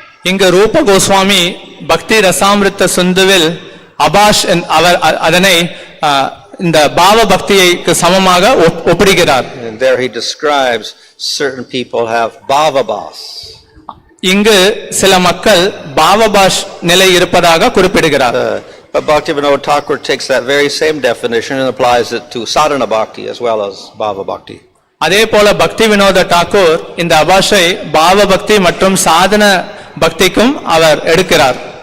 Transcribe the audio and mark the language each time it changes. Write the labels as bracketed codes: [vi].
[ta] இங்கு ரூப கோஸ்வாமி பக்தி ரசாமிருத்த சிந்துவில் அபாஷ் அவர் அதனை இந்த பாவ பக்திக்கு சமமாக ஒப்பிடுகிறார். [en] And there he describes certain people have bhavabhas. [ta] இங்கு சில மக்கள் பாவபாஷ் நிலை இருப்பதாக குறிப்பிடுகிறார். [en] But Bhaktivinoda Thakur takes that very same definition and applies it to sadhana bhakti as well as bhava bhakti. [ta] அதே போல பக்தி வினோத டாக்கூர் இந்த அபாஷை பாவ பக்தி மற்றும் சாதன பக்திக்கும் அவர் எடுக்கிறார்.